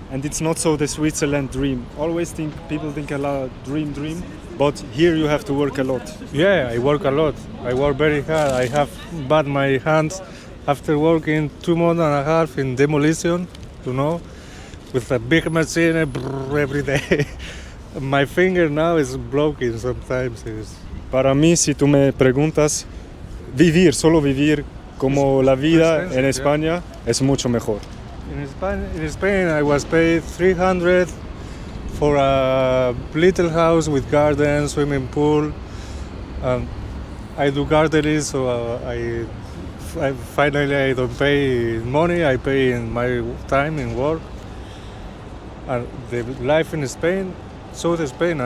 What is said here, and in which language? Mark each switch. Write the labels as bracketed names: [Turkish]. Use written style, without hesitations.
[English] And it's not so the Switzerland dream. Always people think a lot, dream, but here you have to work a lot. Yeah, I work a lot. I work very hard. I have bad my hands after working 2 months and a half in demolition, with a big machine every day. My finger now is broken sometimes. [Spanish] Para mí, si tú me preguntas, solo vivir como la vida en España es mucho mejor. [English] In Spain, I was paid 300 for a little house with garden, swimming pool. I do gardening, so I finally I don't pay money. I pay in my time in work. And the life in Spain, South Spain.